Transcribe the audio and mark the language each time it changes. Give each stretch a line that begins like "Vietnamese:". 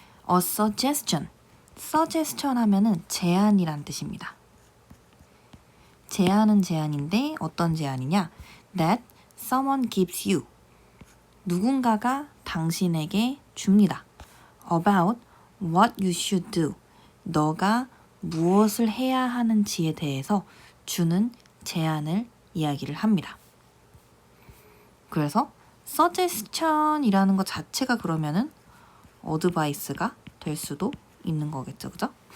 English: A suggestion.
Korean: suggestion 하면은 제안이란 뜻입니다. 제안은 제안인데 어떤 제안이냐?
English: That someone gives you.
Korean: 누군가가 당신에게 줍니다.
English: About what you should do.
Korean: 너가 무엇을 해야 하는지에 대해서 주는 제안을 이야기를 합니다. 그래서 suggestion이라는 것 자체가 그러면은 어드바이스가 될 수도 있는 거겠죠, 그죠?